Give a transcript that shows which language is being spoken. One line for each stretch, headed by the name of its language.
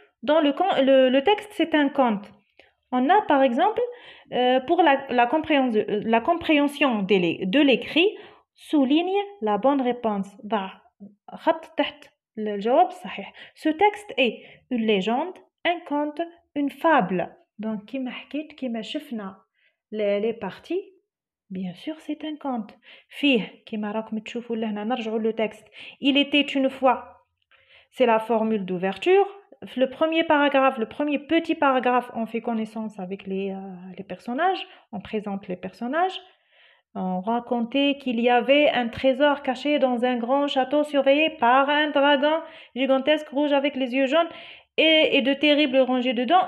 French: Dans le texte, c'est un conte. On a par exemple, pour la compréhension de l'écrit, souligne la bonne réponse.
Arabic: خط تحت الجواب الصحيح.
French: Ce texte est une légende, un conte, une fable. Donc,
Arabic: كما حكيت كما شفنا
French: les parties، bien sûr c'est un conte.
Arabic: فيه كما راكم تشوفوا لهنا نرجعوا
French: le texte. Il était une fois. C'est la formule d'ouverture. Le premier paragraphe, le premier petit paragraphe, on fait connaissance avec les personnages, on présente les personnages. On racontait qu'il y avait un trésor caché dans un grand château surveillé par un dragon gigantesque rouge avec les yeux jaunes et de terribles rangées de dents.